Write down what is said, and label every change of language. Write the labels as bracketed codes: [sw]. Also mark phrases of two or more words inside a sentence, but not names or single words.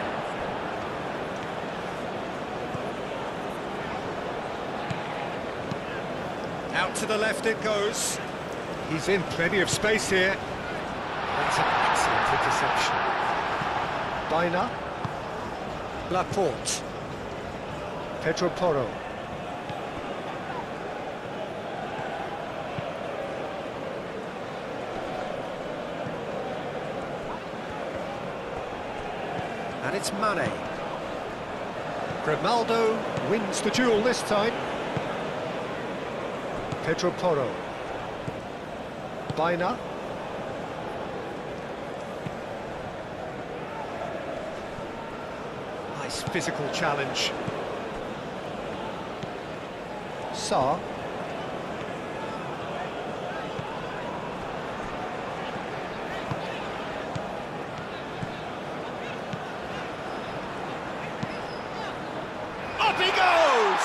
[en] Out to the left it goes. He's in plenty of space here. That's an excellent interception. Baina. Laporte. Pedro Porro. And it's Mane. Grimaldo wins the duel this time. Pedro Porro. Baina. Nice physical challenge. Sarr. Up he goes!